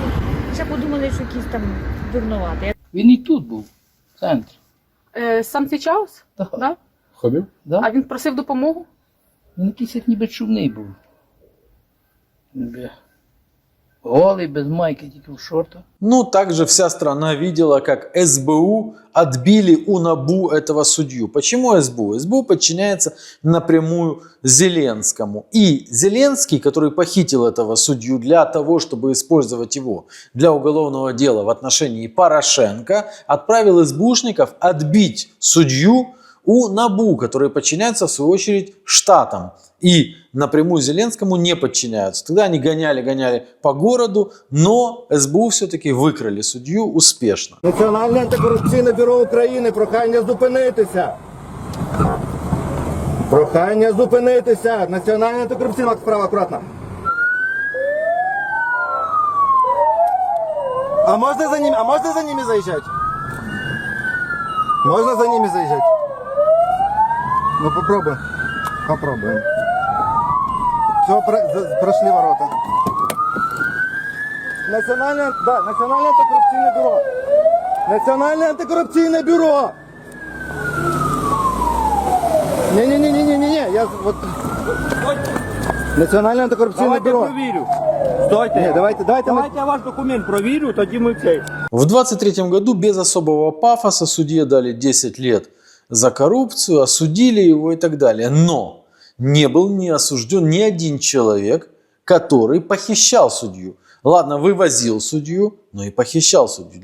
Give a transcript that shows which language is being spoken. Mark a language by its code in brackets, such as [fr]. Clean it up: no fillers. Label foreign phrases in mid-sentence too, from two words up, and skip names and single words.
[uk] Ще подумали, що якийсь там дурноватий. Він і тут був, в центрі. Сам цей Чаус? Так. Да? Ходив? Да. А він просив допомогу? Він якийсь як ніби чумний був. Голий, без майки, тільки в шортах. [ru] Также вся страна видела, как СБУ отбили у НАБУ этого судью. Почему СБУ? СБУ подчиняется напрямую Зеленскому. И Зеленский, который похитил этого судью для того, чтобы использовать его для уголовного дела в отношении Порошенко, отправил СБУшников отбить судью у НАБУ, которые подчиняются в свою очередь штатам. И напрямую Зеленскому не подчиняются. Тогда они гоняли по городу, но СБУ все-таки выкрали судью успешно. [uk] Національне антикорупційне бюро України, прохання зупинитися. Прохання зупинитися. Національне антикорупційне, справа акуратно. А можна за ними заїжджати? Можна за ними заїжджати? [ru] Ну попробуем. Попробуем. Все, прошли ворота. [uk] Національне антикорупційне бюро. Національне антикорупційне бюро. Ні, я вот. Національне антикорупційне бюро. Провірю. Стойте. Ні, давайте я ваш документ провірю, тоді ми цей. [ru] В 23 году без особого пафоса судье дали 10 лет за коррупцию, осудили его и так далее. Но не был не осужден ни один человек, который похищал судью. Ладно, вывозил судью, но и похищал судью.